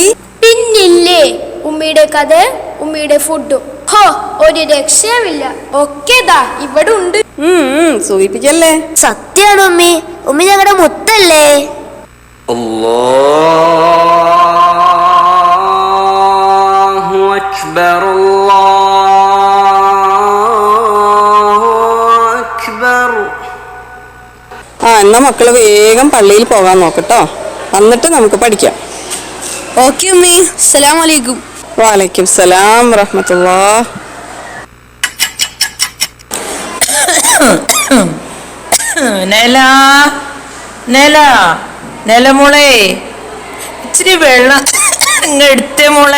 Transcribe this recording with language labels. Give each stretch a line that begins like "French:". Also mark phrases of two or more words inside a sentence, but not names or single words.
Malayalam: പിന്നില്ലേ, ഉമ്മിയുടെ കഥ, ഉമ്മിയുടെ ഫുഡും. ഹോ, ഒരു രക്ഷയുമില്ല. ഒക്കെ ദാ ഇവിടെ ഉണ്ട്. സൂചിപ്പിക്കല്ലേ. സത്യാണ് ഉമ്മി. ഉമ്മി ഞങ്ങളുടെ മുത്തല്ലേ.
Arabic: الله أكبر. أكبر الله أكبر.
Malayalam: എന്നാ മക്കള് വേഗം പള്ളിയിൽ പോകാൻ നോക്കട്ടോ, എന്നിട്ട് നമുക്ക് പഠിക്കാം. ഓക്കെ ഉമ്മി.
Arabic: السلام عليكم. وعليكم السلام ورحمة الله.
Malayalam: മോളെ ഇച്ചിരി വെള്ളം എടുത്തേ മോളെ.